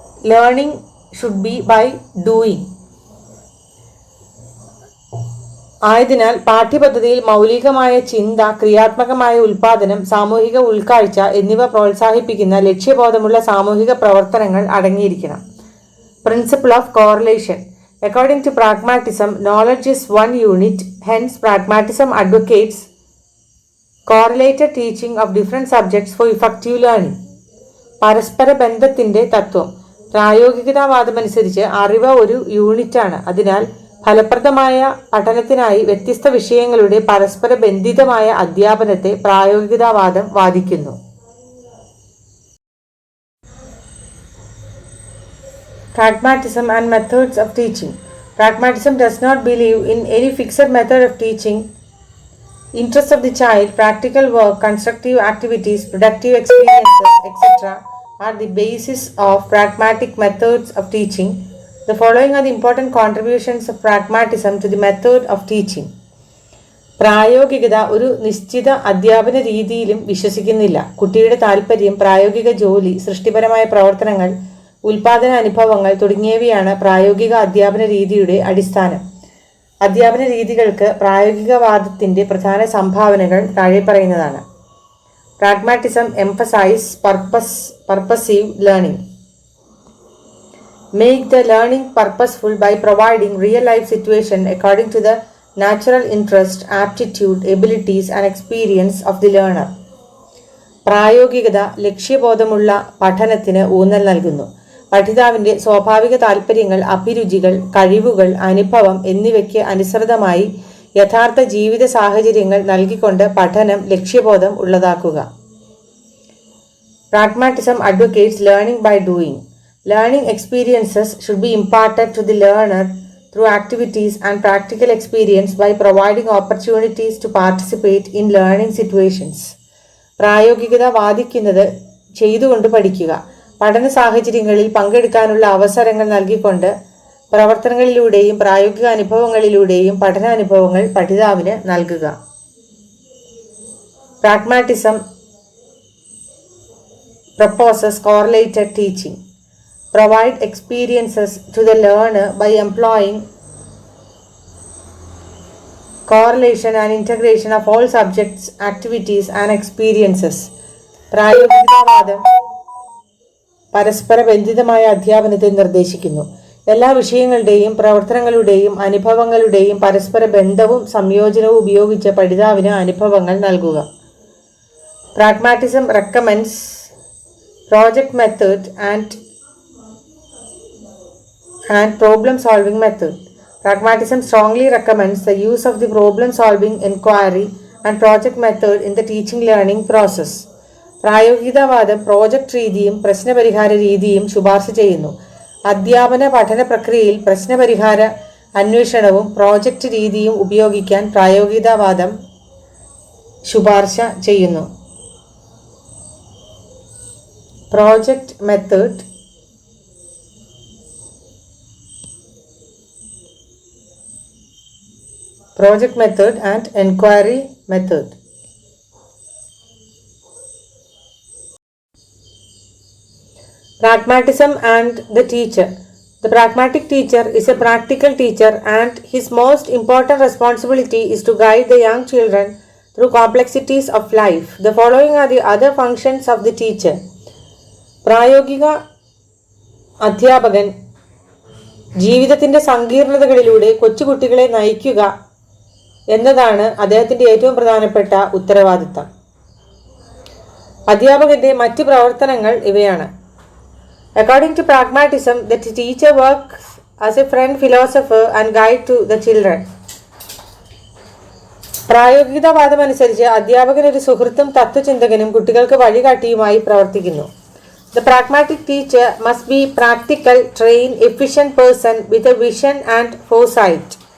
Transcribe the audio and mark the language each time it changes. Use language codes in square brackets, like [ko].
[en] Learning should be by doing. [ml] ആയതിനാൽ പാഠ്യപദ്ധതിയിൽ മൗലികമായ ചിന്ത, ക്രിയാത്മകമായ ഉൽപാദനം, സാമൂഹിക ഉൾക്കാഴ്ച എന്നിവ പ്രോത്സാഹിപ്പിക്കുന്ന ലക്ഷ്യബോധമുള്ള സാമൂഹിക പ്രവർത്തനങ്ങൾ അടങ്ങിയിരിക്കണം. [en] Principle of correlation. According to pragmatism, knowledge is one unit. Hence, pragmatism advocates correlated teaching of different subjects for effective learning. [ml] പരസ്പര ബന്ധത്തിൻ്റെ തത്വം. പ്രായോഗികതാവാദമനുസരിച്ച് അറിവ് ഒരു യൂണിറ്റാണ്. അതിനാൽ ഫലപ്രദമായ പഠനത്തിനായി വ്യത്യസ്ത വിഷയങ്ങളുടെ പരസ്പര ബന്ധിതമായ അധ്യാപനത്തെ പ്രായോഗികതാവാദം വാദിക്കുന്നു. [en] Pragmatism and methods of teaching. Pragmatism does not believe in any fixed method of teaching. Interests of the child, practical work, constructive activities, productive experiences, etc. are the basis of pragmatic methods of teaching. The following are the important contributions of pragmatism to the method of teaching. [ml] പ്രായോഗികത ഒരു നിശ്ചിത അധ്യാപന രീതിയിലും വിശ്വസിക്കുന്നില്ല. കുട്ടിയുടെ താൽപ്പര്യം, പ്രായോഗിക ജോലി, സൃഷ്ടിപരമായ പ്രവർത്തനങ്ങൾ, ഉൽപാദന അനുഭവങ്ങൾ തുടങ്ങിയവയാണ് പ്രായോഗിക അധ്യാപന രീതിയുടെ അടിസ്ഥാനം. അധ്യാപന രീതികൾക്ക് പ്രായോഗികവാദത്തിൻ്റെ പ്രധാന സംഭാവനകൾ താഴെ പറയുന്നതാണ്. [en] Pragmatism emphasize purposive learning. Make the learning purposeful by providing real-life situation according to the natural interest, aptitude, abilities and experience of the learner. [ml] പ്രായോഗികത ലക്ഷ്യബോധമുള്ള പഠനത്തിന് ഊന്നൽ നൽകുന്നു. പഠിതാവിൻ്റെ സ്വാഭാവിക താൽപ്പര്യങ്ങൾ, അഭിരുചികൾ, കഴിവുകൾ, അനുഭവം എന്നിവയ്ക്ക് അനുസൃതമായി യഥാർത്ഥ ജീവിത സാഹചര്യങ്ങൾ നൽകിക്കൊണ്ട് പഠനം ലക്ഷ്യബോധം ഉള്ളതാക്കുക. [en] Pragmatism advocates learning by doing. Learning experiences should be imparted to the learner through activities and practical experience by providing opportunities to participate in learning situations. [ml] പ്രായോഗികത വാദിക്കുന്നത് ചെയ്തുകൊണ്ട് പഠിക്കുക, പഠന സാഹചര്യങ്ങളിൽ പങ്കെടുക്കാനുള്ള അവസരങ്ങൾ നൽകിക്കൊണ്ട് പ്രവർത്തനങ്ങളിലൂടെയും പ്രായോഗിക അനുഭവങ്ങളിലൂടെയും പഠനാനുഭവങ്ങൾ പഠിതാവിന് നൽകുക. [en] Pragmatism proposes correlated teaching. Provide experiences to the learner by employing correlation and integration of all subjects, activities and experiences. [ml] പ്രായോഗികവാദം പരസ്പര ബന്ധിതമായ അധ്യാപനത്തെ നിർദ്ദേശിക്കുന്നു. എല്ലാ വിഷയങ്ങളുടെയും പ്രവർത്തനങ്ങളുടെയും അനുഭവങ്ങളുടെയും പരസ്പര ബന്ധവും സംയോജനവും ഉപയോഗിച്ച് പഠിതാവിന് അനുഭവങ്ങൾ നൽകുക. [en] Pragmatism recommends project method and problem solving method. Pragmatism strongly recommends the use of the problem solving, inquiry and project method in the teaching learning process. [ml] പ്രായോഗികവാദം project രീതിയും പ്രശ്നപരിഹാര രീതിയും ശുപാർശ ചെയ്യുന്നു. അധ്യാപന പഠന പ്രക്രിയയിൽ പ്രശ്നപരിഹാര അന്വേഷണവും പ്രോജക്റ്റ് രീതിയും ഉപയോഗിക്കാൻ പ്രായോഗികവാദം ശുപാർശ ചെയ്യുന്നു. [en] Project method, project method and inquiry method. Pragmatism and the teacher. The pragmatic teacher is a practical teacher and his most important responsibility is to guide the young children through complexities of life. The following are the other functions of the teacher. [ml] പ്രായോഗിക അധ്യാപകൻ ജീവിതത്തിൻ്റെ സങ്കീർണതകളിലൂടെ കൊച്ചുകുട്ടികളെ നയിക്കുക എന്നതാണ് അദ്ദേഹത്തിൻ്റെ ഏറ്റവും പ്രധാനപ്പെട്ട ഉത്തരവാദിത്തം. അധ്യാപകന്റെ മറ്റ് പ്രവർത്തനങ്ങൾ ഇവയാണ്. [en] According to pragmatism, the teacher works as a friend, philosopher and guide to the children. [ml] പ്രായോഗികവാദമനുസരിച്ച് അധ്യാപകൻ ഒരു സുഹൃത്തും തത്വചിന്തകനും കുട്ടികൾക്ക് വഴികാട്ടിയുമായി പ്രവർത്തിക്കുന്നു. [en] The pragmatic teacher must be practical, trained, efficient person with a vision and foresight.